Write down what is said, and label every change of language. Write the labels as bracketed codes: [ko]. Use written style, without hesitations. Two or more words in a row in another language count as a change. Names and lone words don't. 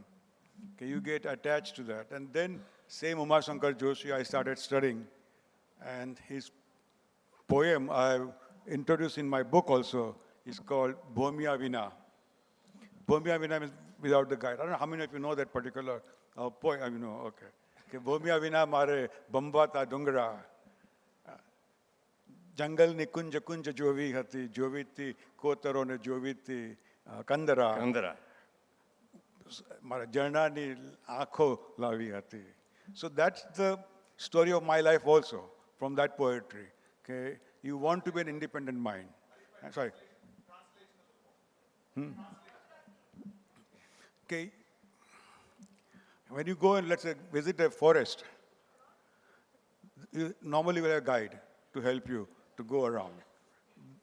[en] Okay, you get attached to that. And then same Uma Shankar Joshi I started studying. And his poem I've introduced in my book also is called Bhomya Vina. Bhomya Vina means without the guide. I don't know how many of you know that particular poem. I mean, no, okay. [gu] ભોમિયા વિના મારે ભમવાતા ડુંગરા. જંગલ ની કુંજ કુંજ જોવી હતી, જોવીતી કોતરોને જોવીતી કંદરા, મારા ઝરણાની આંખો લાવી હતી. [en] So that's the story of my life also, from that poetry. Okay, you want to be an independent mind. Sorry. Okay, when you go and let's say visit a forest, you normally will have a guide to help you to go around.